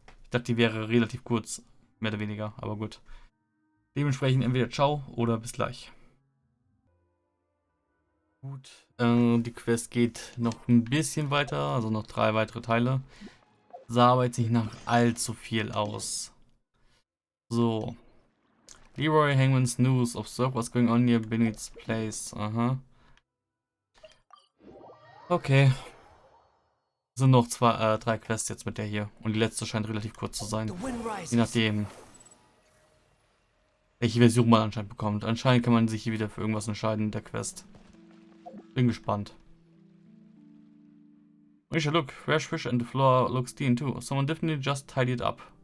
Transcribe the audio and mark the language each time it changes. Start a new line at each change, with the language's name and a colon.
German: Ich dachte, die wäre relativ kurz, mehr oder weniger, aber gut. Dementsprechend entweder ciao oder bis gleich. Gut, die Quest geht noch ein bisschen weiter, also noch 3 weitere Teile. Sah aber jetzt nicht nach allzu viel aus.
English: So. Leroy Hangman's News. Observe what's going on near Bennett's place. Aha. Okay.
German: Sind noch 3 Quests jetzt mit der hier. Und die letzte scheint relativ kurz zu sein. Je nachdem, welche Version man anscheinend bekommt. Anscheinend kann man sich hier wieder für irgendwas entscheiden in der Quest. Bin gespannt.
English: Risha, look, fresh fish and the floor looks clean too. Someone definitely just tidied up.